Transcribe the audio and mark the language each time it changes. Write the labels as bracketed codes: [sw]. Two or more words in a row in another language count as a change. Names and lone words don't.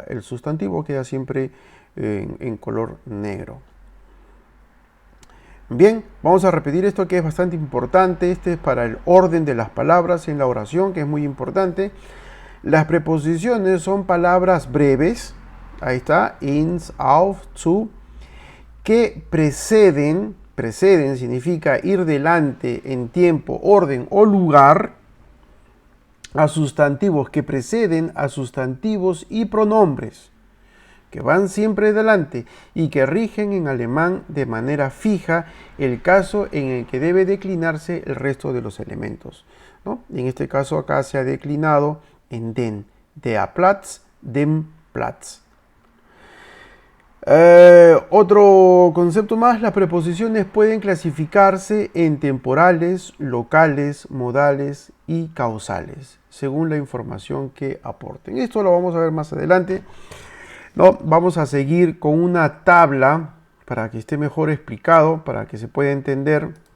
[es] El sustantivo queda siempre en color negro. Bien, vamos a repetir esto que es bastante importante. Este es para el orden de las palabras en la oración, que es muy importante. Las preposiciones son palabras breves. Ahí está, [de] ins, auf, zu, [es] que preceden significa ir delante en tiempo, orden o lugar, a sustantivos, que preceden a sustantivos y pronombres, que van siempre delante y que rigen en alemán de manera fija el caso en el que debe declinarse el resto de los elementos, ¿no? Y en este caso acá se ha declinado en [de] den, der Platz, dem Platz. [es] Otro concepto más: las preposiciones pueden clasificarse en temporales, locales, modales y causales, según la información que aporten. Esto lo vamos a ver más adelante. No, vamos a seguir con una tabla para que esté mejor explicado, para que se pueda entender.